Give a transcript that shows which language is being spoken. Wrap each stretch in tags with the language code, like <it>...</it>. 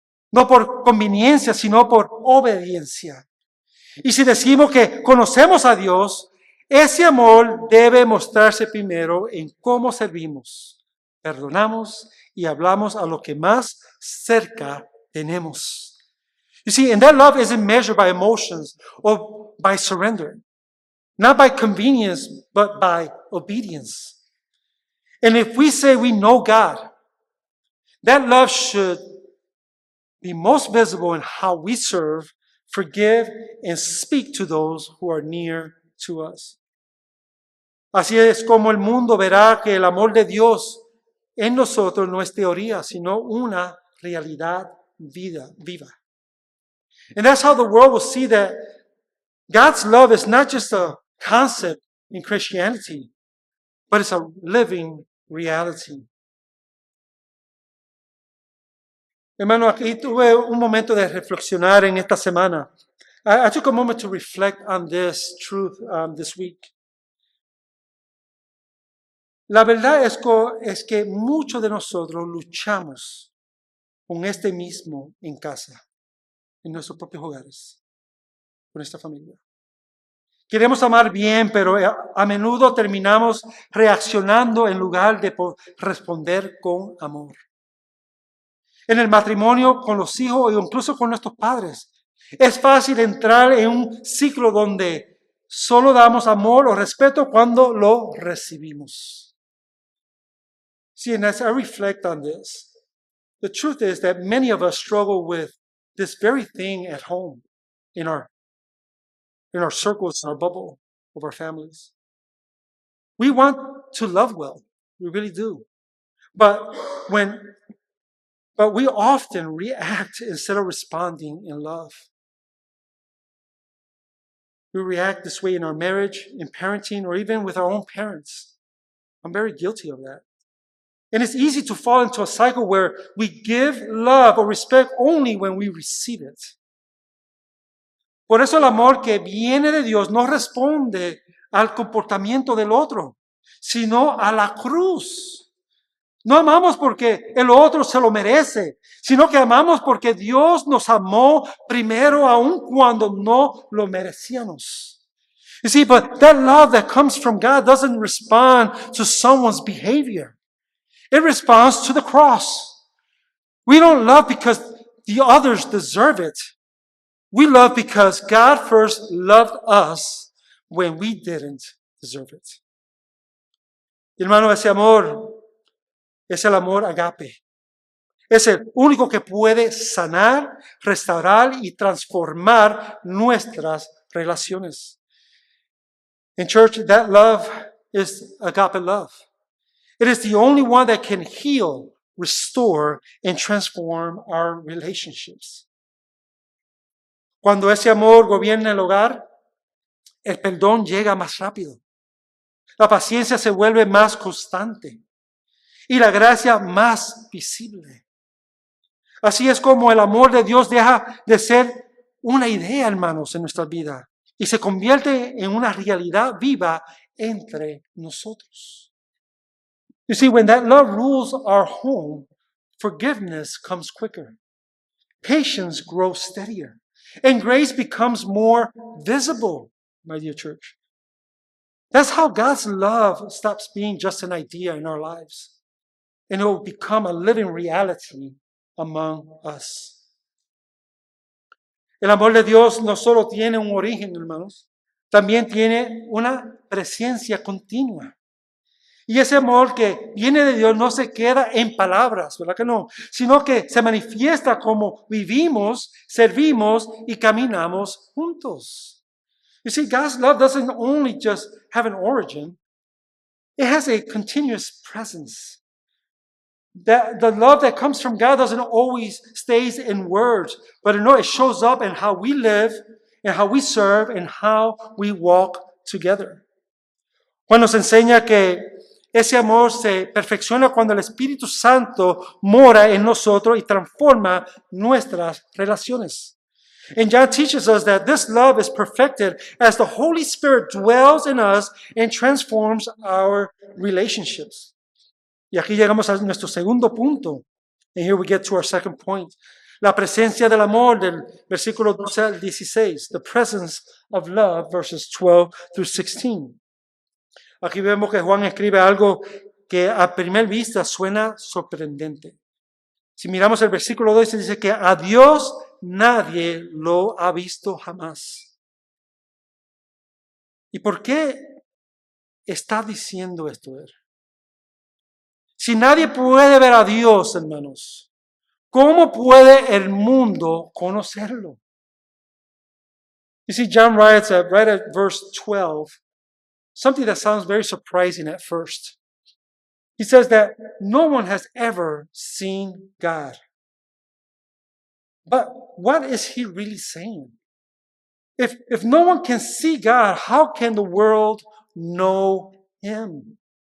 <es>No por conveniencia, sino por obediencia. Y si decimos que conocemos a Dios, ese amor debe mostrarse primero en cómo servimos, perdonamos y hablamos a lo que más cerca tenemos.</es> <en>You see, and that love isn't measured by emotions or by surrender, not by convenience, but by obedience. And if we say we know God, that love should be most visible in how we serve, forgive, and speak to those who are near to us.</en> <es>Así es como el mundo verá que el amor de Dios en nosotros no es teoría, sino una realidad viva.</es> <en>And that's how the world will see that God's love is not just a concept in Christianity, but it's a living reality.</en> <es>Hermano, aquí tuve un momento de reflexionar en esta semana.</es> <en>I took a moment to reflect on this truth this week.</en> <es>La verdad es que muchos de nosotros luchamos con este mismo en casa, en nuestros propios hogares, con esta familia. Queremos amar bien, pero a menudo terminamos reaccionando en lugar de responder con amor. En el matrimonio, con los hijos o incluso con nuestros padres, es fácil entrar en un ciclo donde solo damos amor o respeto cuando lo recibimos.</es> <en>See, and as I reflect on this, the truth is that many of us struggle with this very thing at home, in our circles, in our bubble of our families. We want to love well, we really do. But we often react instead of responding in love. We react this way in our marriage, in parenting, or even with our own parents. I'm very guilty of that. And it's easy to fall into a cycle where we give love or respect only when we receive it.</en> <es>Por eso el amor que viene de Dios no responde al comportamiento del otro, sino a la cruz. No amamos porque el otro se lo merece, sino que amamos porque Dios nos amó primero aun cuando no lo merecíamos.</es> <en>You see, but that love that comes from God doesn't respond to someone's behavior. It responds to the cross. We don't love because the others deserve it. We love because God first loved us when we didn't deserve it.</en> <es>Hermano, ese amor es el amor agape. Es el único que puede sanar, restaurar y transformar nuestras relaciones.</es> <en>In church, that love is agape love. It is the only one that can heal, restore, and transform our relationships.</en> <es>Cuando ese amor gobierna el hogar, el perdón llega más rápido. La paciencia se vuelve más constante y la gracia más visible. Así es como el amor de Dios deja de ser una idea, hermanos, en nuestra vida y se convierte en una realidad viva entre nosotros.</es> <en>You see, when that love rules our home, forgiveness comes quicker. Patience grows steadier. And grace becomes more visible, my dear church. That's how God's love stops being just an idea in our lives. And it will become a living reality among us.</en> <es>El amor de Dios no solo tiene un origen, hermanos, también tiene una presencia continua. Y ese amor que viene de Dios no se queda en palabras, ¿verdad que no? Sino que se manifiesta como vivimos, servimos y caminamos juntos.</es> <en>You see, God's love doesn't only just have an origin, it has a continuous presence. that the love that comes from God doesn't always stays in words, but it shows up in how we live, and how we serve, and how we walk together.</en> <es>Juan nos enseña que ese amor se perfecciona cuando el Espíritu Santo mora en nosotros y transforma nuestras relaciones.</es> <en>And John teaches us that this love is perfected as the Holy Spirit dwells in us and transforms our relationships.</en> <es>Y aquí llegamos a nuestro segundo punto.</es> <en>And here we get to our second point.</en> <es>La presencia del amor del versículo 12 al 16.</es> <en>The presence of love, verses 12 through 16.</en> <es>Aquí vemos que Juan escribe algo que a primera vista suena sorprendente. Si miramos el versículo 12, dice que a Dios nadie lo ha visto jamás. ¿Y por qué está diciendo esto él? Si nadie puede ver a Dios, hermanos, ¿cómo puede el mundo conocerlo?</es> <en>You see, John writes right at verse 12, something that sounds very surprising at first. He says that no one has ever seen God. But what is he really saying? If no one can see God, how can the world know him?</en>